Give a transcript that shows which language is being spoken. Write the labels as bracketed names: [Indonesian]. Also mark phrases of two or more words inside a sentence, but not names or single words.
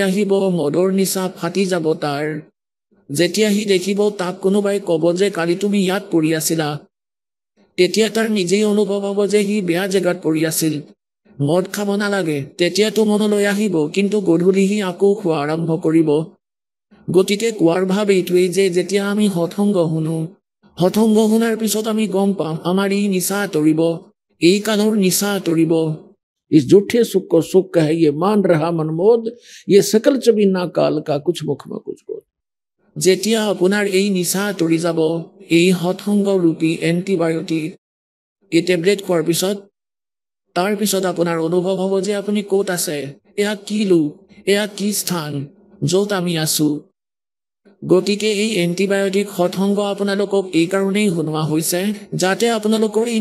[Assamese] আহিব মদৰ নিচা ফাটি যাব তাৰ যেতিয়া সি দেখিব তাক কোনোবাই ক'ব যে কালি তুমি ইয়াত পৰি আছিলা তেতিয়া তাৰ নিজেই অনুভৱ হ'ব যে সি বেয়া জেগাত পৰি আছিল মদ খাব নালাগে তেতিয়াতো মনলৈ আহিব কিন্তু গধূলি সি আকৌ খোৱা আৰম্ভ কৰিব গতিকে কোৱাৰ ভাৱ এইটোৱেই যে যেতিয়া আমি হঠংগ শুনাৰ পিছত আমি গম পাম আমাৰ এই নিচা আঁতৰিব এই কালৰ নিচা আঁতৰিব [Hindi] इस झूठे सुख को सुख कहे ये मान रहा मनमोद ये सकल चबीना काल का कुछ मुख में कुछ बोल [Assamese] যেতিয়া আপোনাৰ এই নিচা আঁতৰি যাব এই হঠংগ ৰূপী এণ্টিবায়টিক এই টেবলেট খোৱাৰ পিছত তাৰ পিছত আপোনাৰ অনুভৱ হ'ব যে আপুনি ক'ত আছে এয়া কি লোক এয়া কি স্থান য'ত আমি আছো গতিকে এই এণ্টিবায়টিক হঠংগ আপোনালোকক এই কাৰণেই শুনোৱা হৈছে যাতে আপোনালোকৰ এই